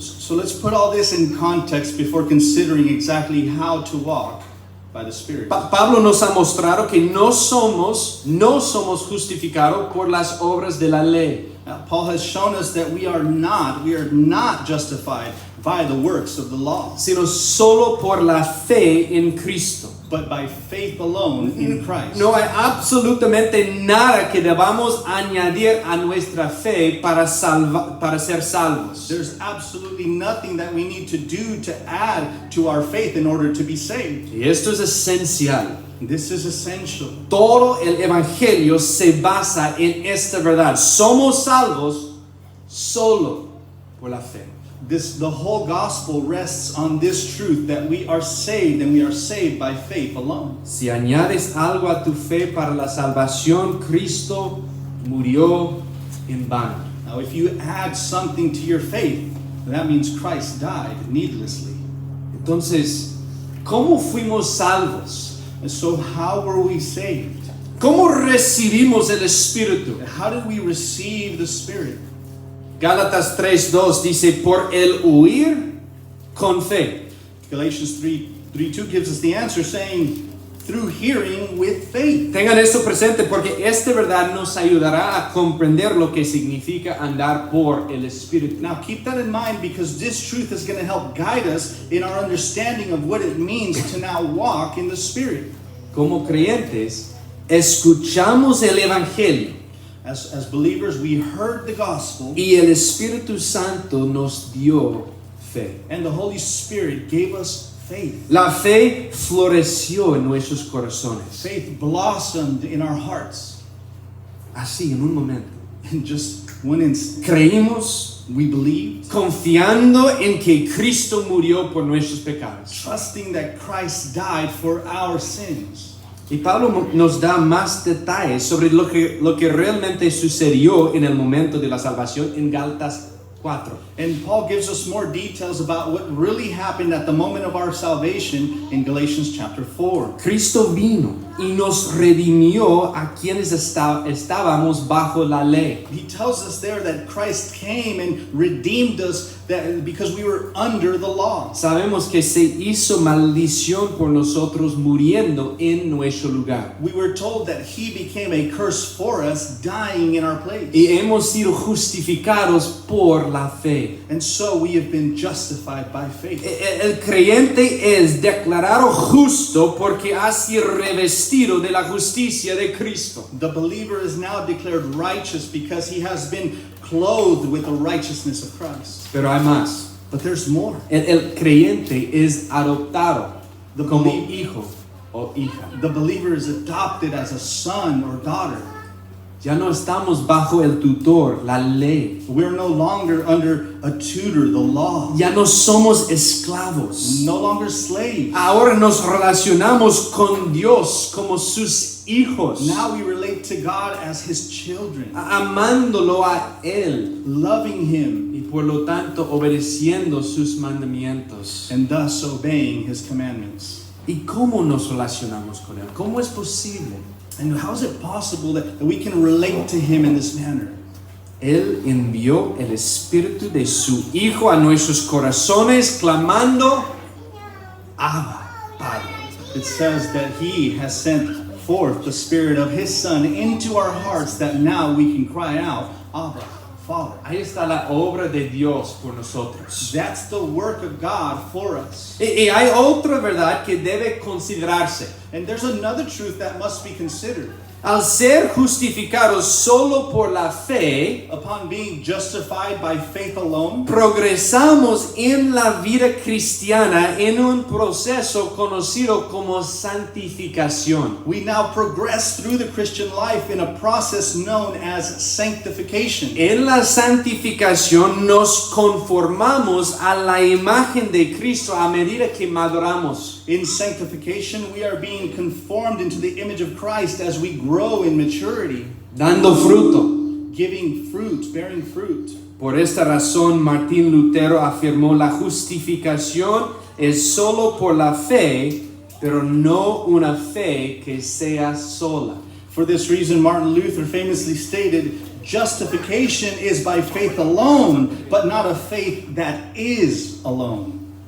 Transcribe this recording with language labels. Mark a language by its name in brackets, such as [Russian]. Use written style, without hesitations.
[English] So let's put all this in context before considering exactly how to walk by the Spirit. [Spanish] Pablo nos ha mostrado que no somos justificados por las obras de la ley. [English] Now, Paul has shown us that we are not justified by the works of the law, [Spanish] Sino solo por la fe en Cristo. [English] but by faith alone in Christ. [Spanish] No hay absolutamente nada que debamos añadir a nuestra fe para ser salvos. [English] There's absolutely nothing that we need to do to add to our faith in order to be saved. [Spanish] Y esto es esencial. [English] This is essential. [Spanish] Todo el evangelio se basa en esta verdad. Somos salvos solo por la fe. [English] The whole gospel rests on this truth that we are saved and we are saved by faith alone. [Spanish] Si añades algo a tu fe para la salvación, Cristo murió en vano. [English] Now, if you add something to your faith, that means Christ died needlessly. [Spanish] Entonces, ¿cómo fuimos salvos? [English] And so, how were we saved? [Spanish] ¿Cómo recibimos el Espíritu? [English] How did we receive the Spirit? [Spanish] Gálatas 3:2 dice, por el huir con fe. [English] Galatians 3:2 gives us the answer, saying, through hearing with faith. [Spanish] Tengan esto presente porque esta verdad nos ayudará a comprender lo que significa andar por el Espíritu. [English] Now, keep that in mind because this truth is going to help guide us in our understanding of what it means to now walk in the Spirit. [Spanish] Como creyentes, escuchamos el Evangelio [English] As believers, we heard the gospel, [Spanish] y el Espíritu Santo nos dio fe. [English] and the Holy Spirit gave us faith. [Spanish] La fe floreció en nuestros corazones. [English] Faith blossomed in our hearts. [Spanish] Así, en un momento. [English] In just one instant, [Spanish] Creímos [English] we believed, [Spanish] confiando en que Cristo murió por nuestros pecados. [English] trusting that Christ died for our sins. [Spanish] Y Pablo nos da más detalles sobre lo que realmente sucedió en el momento de la salvación en Gálatas 4. [English] And Paul gives us more details about what really happened at the moment of our salvation in Galatians chapter 4. [Spanish] Cristo vino y nos redimió a quienes estábamos bajo la ley. [English] He tells us there that Christ came and redeemed us because we were under the law. [Spanish] Sabemos que se hizo maldición por nosotros muriendo en nuestro lugar. [English] We were told that he became a curse for us, dying in our place. [Spanish] Y hemos sido justificados por la fe. [English] And so we have been justified by faith. [Spanish] El creyente es declarado justo porque ha sido revestido de la justicia de Cristo. [English] The believer is now declared righteous because he has been clothed with the righteousness of Christ. [Spanish] Pero hay más. [English] But there's more. [Spanish] El creyente es adoptado [English] The [Spanish] como [English] belie- [Spanish] hijo o hija. [English] The believer is adopted as a son or daughter. [Spanish] Ya no estamos bajo el tutor, la ley. [English] We're no longer under a tutor, the law. [Spanish] Ya no somos esclavos. [English] No longer slaves. [Spanish] Ahora nos relacionamos con Dios como sus hijos, [English] Now we relate to God as His children, [Spanish] amándolo a Él [English] loving Him [Spanish] y por lo tanto obedeciendo sus mandamientos. [English] and thus obeying His commandments. [Spanish] ¿Y cómo nos relacionamos con Él? ¿Cómo es posible? [English] And how is it possible that we can relate to Him in this manner? [Spanish] Él envió el Espíritu de su Hijo a nuestros corazones, clamando, Abba, Padre. [English] It says that He has sent forth the Spirit of His Son into our hearts, that now we can cry out, Abba, Father. [Spanish] Ahí está la obra de Dios por nosotros. [English] That's the work of God for us. [Spanish] Y hay otra verdad que debe considerarse. [English] And there's another truth that must be considered. [Spanish] Al ser justificados solo por la fe, [English] Upon being justified by faith alone, [Spanish] progresamos en la vida cristiana en un proceso conocido como santificación. [English] we now progress through the Christian life in a process known as sanctification. [Spanish] En la santificación nos conformamos a la imagen de Cristo a medida que maduramos. [English] In sanctification, we are being conformed into the image of Christ as we grow in maturity, [Spanish] Dando fruto. [English] giving fruit, bearing fruit. [Spanish] Por esta razón, Martín Lutero afirmó la justificación es solo por la fe, pero no una fe que sea sola. [English] For this reason, Martin Luther famously stated, justification is by faith alone, but not a faith that is alone.